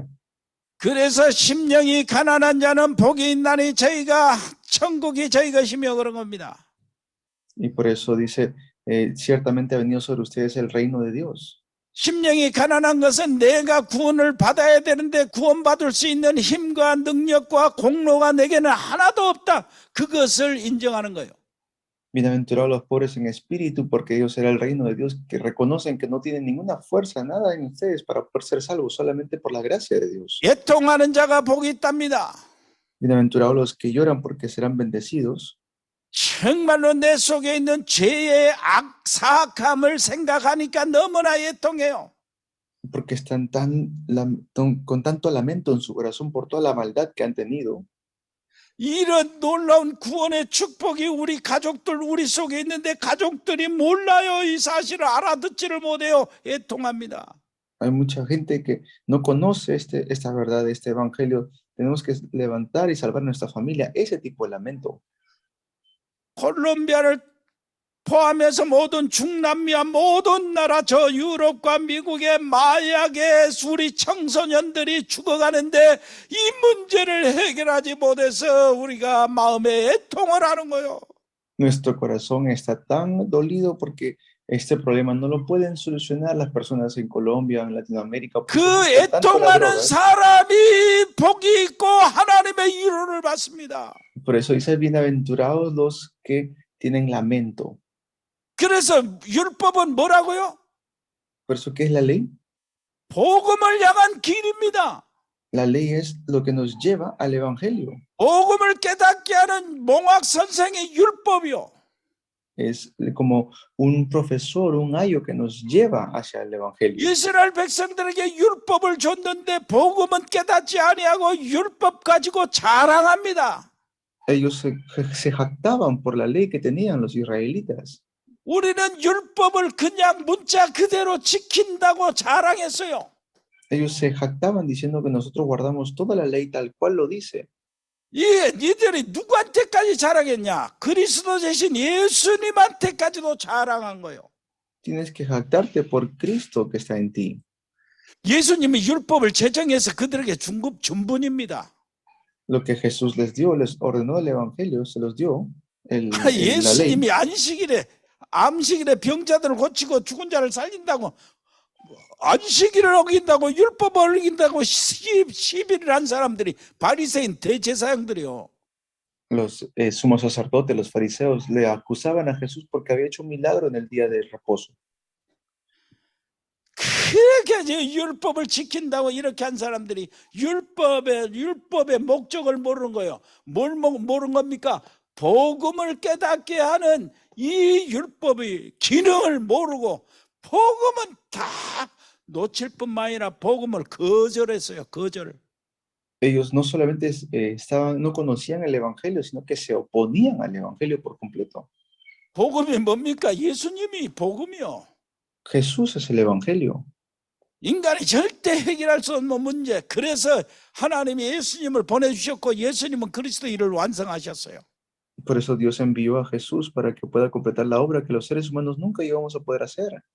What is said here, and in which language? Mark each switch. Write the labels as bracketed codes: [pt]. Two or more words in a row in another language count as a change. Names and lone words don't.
[ko] 그래서 심령이 가난한 자는 복이 있나니 저희가 천국이 저희 것이며 그런 겁니다. [es] Y por eso dice, ciertamente ha venido sobre ustedes el reino de Dios. [ko] 심령이 가난한 것은 내가 구원을 받아야 되는데 구원받을 수 있는 힘과 능력과 공로가 내게는 하나도 없다. 그것을 인정하는 거예요. [es] Bienaventurados los pobres en espíritu, porque ellos será el reino de Dios, que reconocen que no tienen ninguna fuerza, nada en ustedes para poder ser salvos, solamente por la gracia de Dios. [ko] 애통하는 자가 복이 있답니다. [es] Bienaventurados los que lloran, porque serán bendecidos. [ko] 정말로 내 속에 있는 죄의 악사함을 생각하니까 너무나 애통해요. [es] Porque están con tanto lamento en su corazón por toda la maldad que han tenido. [ko] 이런 놀라운 구원의 축복이 우리 가족들 우리 속에 있는데 가족들이 몰라요. 이 사실을 알아듣지를 못해요. 애통합니다. [es] Hay mucha gente que no conoce esta verdad, este evangelio. Tenemos que levantar y salvar nuestra familia. Ese tipo de lamento. [ko] 콜롬비아를 포함해서 모든 중남미와 모든 나라 저 유럽과 미국의 마약의 우리 청소년들이 죽어가는데 이 문제를 해결하지 못해서 우리가 마음에 애통을 하는 거예요. [es] Nuestro corazón está tan dolido porque este problema no lo pueden solucionar las personas en Colombia, en Latinoamérica. [ko] 그 애통하는 사람이 복이 있고 하나님의 위로를 받습니다. [es] Por eso dice, bienaventurados los que tienen lamento. [ko] 그래서 율법은 뭐라고요? [es] Por eso, ¿qué es la ley? [ko] 복음을 향한 길입니다. [es] La ley es lo que nos lleva al evangelio. [ko] 복음을 깨닫게 하는 몽학 선생의 율법이요. [es] Es como un profesor, un ayo que nos lleva hacia el evangelio. [ko] 이스라엘 백성들에게 율법을 줬는데 복음은 깨닫지 아니하고 율법 가지고 자랑합니다. [es] Ellos se jactaban por la ley que tenían los israelitas. [ko] 우리는 율법을 그냥 문자 그대로 지킨다고 자랑했어요. [es] Ellos se jactaban diciendo que nosotros guardamos toda la ley tal cual lo dice. [ko] 니들이 누구한테까지 자랑했냐? 그리스도 대신 예수님한테까지도 자랑한 거예요. [es] Tienes que jactarte por Cristo que está en ti. [ko] 예수님이 율법을 제정해서 그들에게 준 전분입니다. [es] Lo que Jesús les dio, les ordenó el evangelio, se los dio la ley. [ko] 예수님이 안식일에 암식일에 병자들을 고치고 죽은 자를 살린다고 안식일을 어긴다고 율법을 어긴다고 시비를 한 사람들이 바리새인 대제사장들이요. Los sumos sacerdotes, los fariseos, le acusaban a Jesús porque había hecho un milagro en el día del reposo. 그렇게 이제 율법을 지킨다고 이렇게 한 사람들이 율법의 목적을 모르는 거예요. 뭘 모르는 겁니까? 복음을 깨닫게 하는 이 율법의 기능을 모르고 복음은 다 놓칠 뿐만 아니라 복음을 거절했어요. 거절. [es] Ellos no solamente no conocían el Evangelio, sino que se oponían al Evangelio por completo. [ko] 복음이 뭡니까? 예수님이 복음이요. [es] Jesús es el Evangelio. [ko] 인간이 절대 해결할 수 없는 문제. 그래서 하나님이 예수님을 보내주셨고 예수님은 그리스도 일을 완성하셨어요. [es] Por eso Dios envió a Jesús para que pueda completar la obra que los seres humanos nunca íbamos a poder hacer.